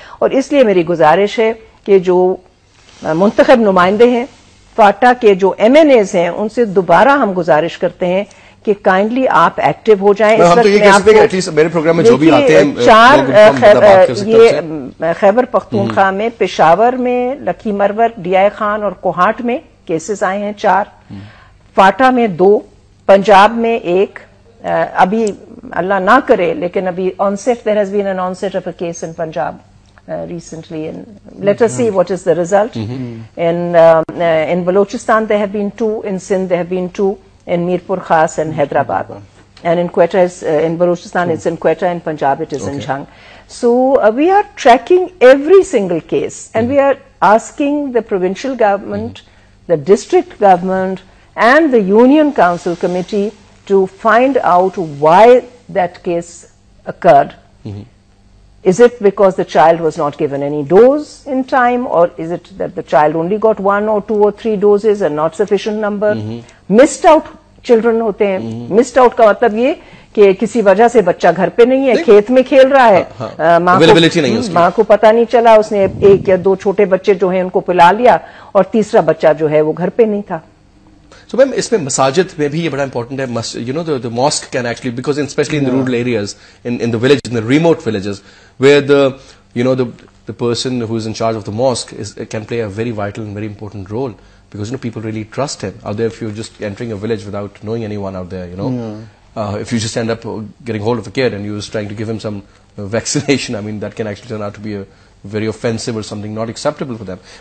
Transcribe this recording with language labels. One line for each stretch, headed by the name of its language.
Urdu: اور اس لیے میری گزارش ہے کہ جو منتخب نمائندے ہیں، فاٹا کے جو ایم این ایز ہیں، ان سے دوبارہ ہم گزارش کرتے ہیں کہ کائنڈلی آپ ایکٹیو ہو جائیں. میرے پروگرام میں جو بھی آتے ہیں 4 یہ خیبر پختونخوا میں، پشاور میں، لکھی مرور، ڈی آئی خان اور کوہاٹ میں کیسز آئے ہیں 4، فاٹا میں 2، پنجاب میں 1.
English: ابھی اللہ نہ کرے لیکن ابھی onset, there has been an onset of a case in Punjab recently, and let us see what is the result. In Balochistan there have been 2, in Sindh there have been 2, in Mirpur Khas and Hyderabad, and in Quetta in Balochistan it's in Quetta, in Punjab it is in Jhang. So we are tracking every single case, and we are asking the provincial government, the district government and the union council committee to find out why that case occurred. Is it because the child was not given any dose in time, or is it that the child only got 1 or 2 or 3 doses and not sufficient number? Missed out children ہوتے ہیں.
Urdu: Missed out کا مطلب یہ کہ کسی وجہ سے بچہ گھر پہ نہیں ہے، کھیت میں کھیل رہا ہے، ماں کو پتا نہیں چلا، اس نے 1 یا 2 چھوٹے بچے جو ہیں ان کو پلا لیا، اور تیسرا بچہ جو ہے وہ گھر پہ نہیں تھا. So ma'am, اس میں مساجد میں بھی یہ بڑا امپورٹنٹ ہے.
English: You know, the mosque can actually, because especially in the rural areas, in the village, in the remote villages, where the person who is in charge of the mosque can play a very vital and very important role, because people really trust him. Out there, if you're just entering a village without knowing anyone out there, if you just end up getting hold of a kid and you're just trying to give him some vaccination, I mean, that can actually turn out to be a very offensive or something not acceptable for them.